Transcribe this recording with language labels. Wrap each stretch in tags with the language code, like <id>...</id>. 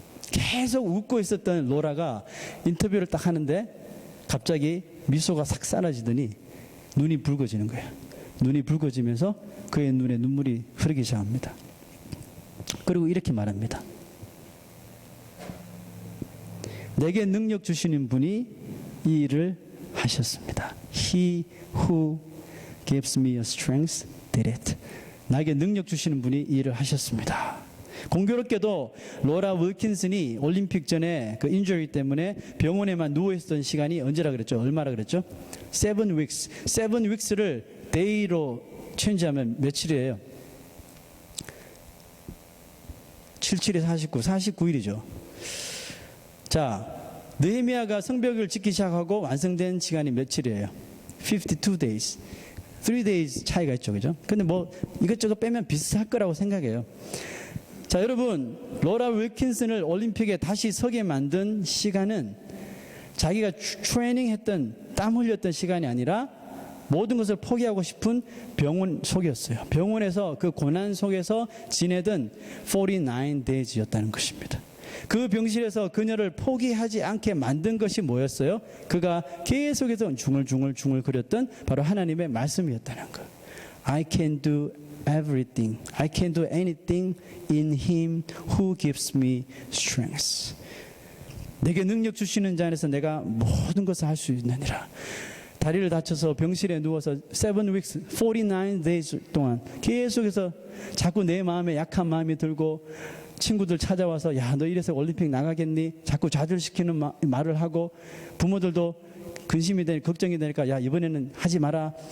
<ko>계속 웃고 있었던 로라가 인터뷰를 딱 하는데 갑자기 미소가 싹 사라지더니 눈이 붉어지는 거예요. 눈이 붉어지면서 그의 눈에 눈물이 흐르기 시작합니다. 그리고 이렇게 말합니다. 내게 능력 주시는 분이 이 일을 하셨습니다.</ko> <en>He who gives me a strength did it.</en> <ko>나에게 능력 주시는 분이 이 일을 하셨습니다. 공교롭게도 로라 윌킨슨이 올림픽 전에 그 인저리 때문에 병원에만 누워있었던 시간이 언제라 그랬죠? 얼마라 그랬죠?</ko> <en>7 weeks. 7 weeks</en> <ko>를 day로 체인지하면 며칠이에요? 77에 49, 49일이죠. 자, 느헤미야가 성벽을 짓기 시작하고 완성된 시간이 며칠이에요?</ko> <en>52 days. 3 days</en> <ko>차이가 있죠. 그죠? 근데 뭐 이것저것 빼면 비슷할 거라고 생각해요. 자, 여러분, 로라 윌킨슨을 올림픽에 다시 서게 만든 시간은 자기가 트레이닝했던 땀 흘렸던 시간이 아니라 모든 것을 포기하고 싶은 병원 속이었어요. 병원에서 그 고난 속에서 지내던</ko> <en>49 days</en> <ko>였다는 것입니다. 그 병실에서 그녀를 포기하지 않게 만든 것이 뭐였어요? 그가 계속해서 중얼중얼 거렸던 바로 하나님의 말씀이었다는 것.</ko> <en>I can do everything. I can do anything in Him who gives me strength.</en> <ko>내게 능력 주시는 자 안에서 내가 모든 것을 할 수 있느니라. 다리를 다쳐서 병실에 누워서</ko> <en>7 weeks, 49 days</en> <ko>동안 계속해서 자꾸 내 마음에 약한 마음이 들고 친구들 찾아와서 야, 너 이래서 올림픽 나가겠니? 자꾸 좌절시키는 말을 하고 부모들도 근심이 되니 걱정이 되니까 야, 이번에는 하지 마라.</ko>